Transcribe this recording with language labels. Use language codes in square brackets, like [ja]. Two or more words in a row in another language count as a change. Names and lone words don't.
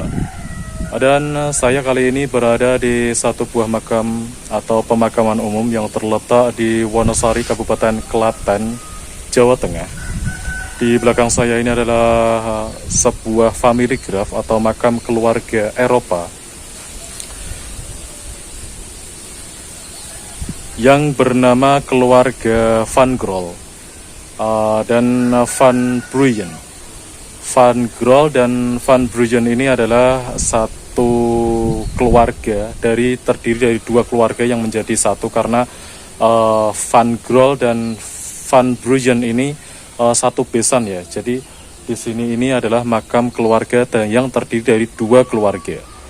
[id] Dan saya kali ini berada di satu buah makam atau pemakaman umum yang terletak di Wonosari, Kabupaten Klaten, Jawa Tengah. Di belakang saya ini adalah sebuah [en] family grave [id] atau makam keluarga Eropa yang bernama keluarga Van Grol dan Van Bruyen. Van Grol dan Van Bruyen ini adalah satu keluarga terdiri dari dua keluarga yang menjadi satu, karena Van Grol dan Van Bruyen ini satu besan ya. Jadi di sini ini adalah makam keluarga yang terdiri dari dua keluarga.